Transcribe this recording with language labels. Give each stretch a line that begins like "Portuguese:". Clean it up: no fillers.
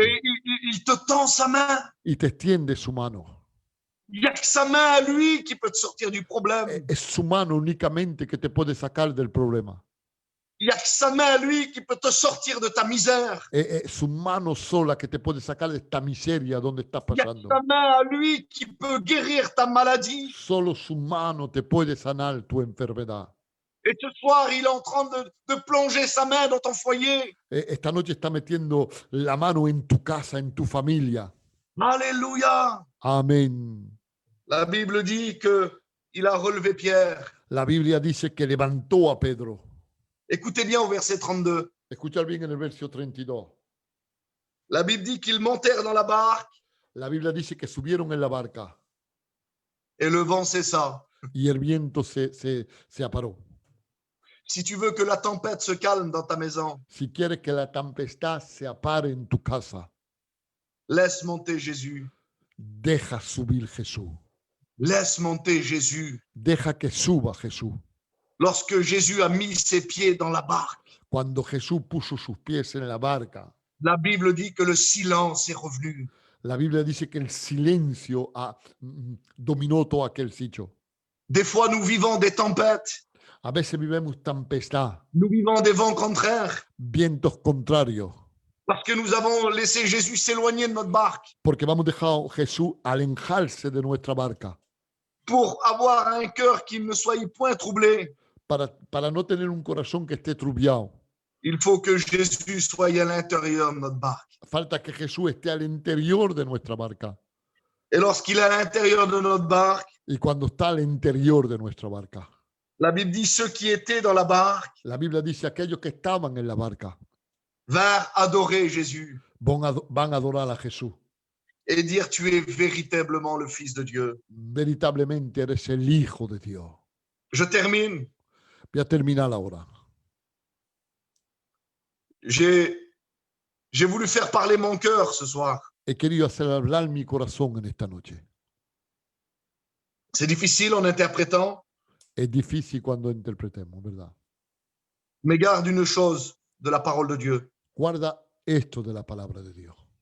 French: Et il te tend sa main.
Spanish: y te extiende su mano.
French: Il n'y a que sa main à lui qui peut te sortir du problème.
Spanish: Es su mano únicamente que te puede sacar del problema.
French: Il n'y a que sa main à lui qui peut te sortir de ta misère.
Spanish: Es su mano sola que te puede sacar de esta miseria donde estás
French: Il n'y a que
Spanish: pasando.
French: sa main à lui qui peut guérir ta maladie.
Spanish: Solo su mano te puede sanar tu enfermedad.
French: Et ce soir, il est en train de plonger sa main dans ton foyer.
Spanish: Esta noche está metiendo la mano en tu casa, en tu familia.
French: Alléluia.
Spanish: Amén.
French: La Bible dit qu'il a relevé Pierre.
Spanish: La Biblia dice que levantó a Pedro.
French: Écoutez bien au verset 32.
Spanish: Escucha bien en el verso 32.
French: La Bible dit qu'ils montèrent dans la barque
Spanish: La Biblia dice que subieron en la barca
French: et le vent cessa.
Spanish: y el viento se aparó.
French: Si tu veux que la tempête se calme dans ta maison,
Spanish: Si quieres que la tempestad se apare en tu casa,
French: laisse monter Jésus.
Spanish: deja subir Jesús.
French: Laisse monter Jésus.
Spanish: Deja que suba Jesús.
French: Lorsque Jésus a mis ses pieds dans la barque,
Spanish: Cuando Jesús puso sus pies en la barca,
French: la Bible dit que le silence est revenu.
Spanish: la Biblia dice que el silencio dominó todo aquel sitio.
French: Des fois, nous vivons des tempêtes,
Spanish: A veces vivimos tempestad,
French: nous vivons des vents contraires,
Spanish: vientos contrarios,
French: parce que nous avons laissé Jésus s'éloigner de notre barque
Spanish: porque hemos dejado a Jesús alejarse de nuestra barca
French: pour avoir un cœur qui ne soit point troublé.
Spanish: para no tener un corazón que esté trubiado.
French: Il faut que Jésus soit à l'intérieur de notre barque.
Spanish: Falta que Jesús esté al interior de nuestra barca.
French: Et lorsqu'il est à l'intérieur de notre barque,
Spanish: Y cuando está al interior de nuestra barca,
French: la Bible dit ceux qui étaient dans la barque
Spanish: la Biblia dice aquellos que estaban en la barca
French: vinrent adorer Jésus
Spanish: van a adorar a Jesús.
French: et dire tu es véritablement le Fils de Dieu.
Spanish: Veritablemente eres el Hijo de Dios.
French: Je termine.
Spanish: Voy a terminar ahora.
French: J'ai voulu faire parler mon cœur ce soir.
Spanish: He querido hacer hablar mi corazón en esta noche.
French: C'est difficile en interprétant,
Spanish: Es difícil cuando interpretemos, ¿verdad?
French: mais garde une chose de la parole de Dieu.
Spanish: Guarda esto de la palabra de Dios.